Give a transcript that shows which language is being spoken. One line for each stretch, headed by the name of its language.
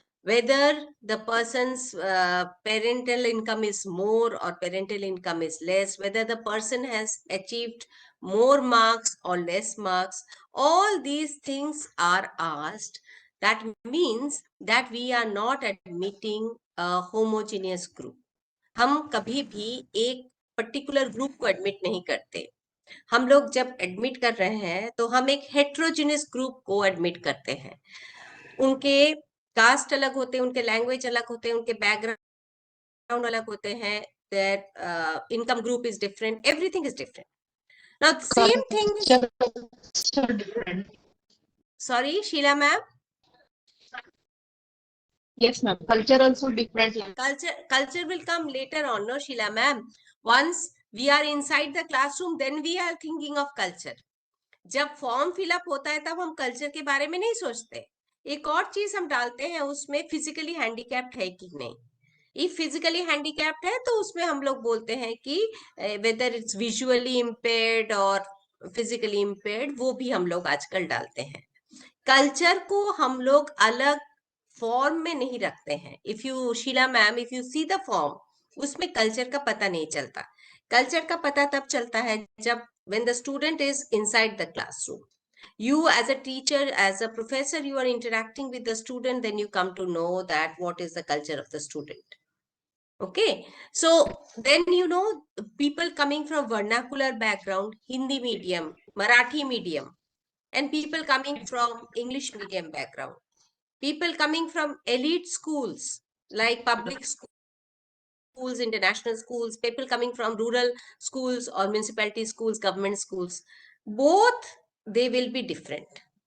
English: whether the person's parental income is more or parental income is less, whether the person has achieved more marks or less marks, all these things are asked. That means that we are not admitting a homogeneous group.
Hindi: हम कभी भी एक particular group को admit नहीं करते. हम लोग जब एडमिट कर रहे हैं तो हम एक हेट्रोजिनस ग्रुप को एडमिट करते हैं. उनके कास्ट अलग होते हैं, उनके लैंग्वेज अलग होते हैं, उनके बैकग्राउंड अलग होते हैं,
English: their income group is different,
Hindi: everything is different.
English: Now the same thing is, Culture also different. sorry Sheila ma'am, Yes, ma'am. Culture also different. culture will come later on, no Sheila ma'am. Once we are inside the classroom, then we are thinking of culture.
Hindi: जब form fill up होता है तब हम culture के बारे में नहीं सोचते. एक और चीज हम डालते हैं उसमें, फिजिकली हैंडीकैप्ड है कि नहीं. इफ फिजिकली हैंडीकैप्ड है तो उसमें हम लोग बोलते हैं कि
English: whether it's visually impaired
Hindi: और फिजिकली इम्पेयर्ड, वो भी हम लोग आजकल डालते हैं. कल्चर को हम लोग अलग फॉर्म में नहीं रखते हैं.
English: if you Sheela ma'am, if you see the form,
Hindi: उसमें कल्चर का पता नहीं चलता. कल्चर का पता तब चलता है जब
English: when the student is inside the classroom. You as a teacher, as a professor, you are interacting with the student, then you come to know that what is the culture of the student. Okay, so then people coming from vernacular background, Hindi medium, Marathi medium, and people coming from English medium background, people coming from elite schools like public schools, international schools, people coming from rural schools or municipality schools, government schools, both they will be different.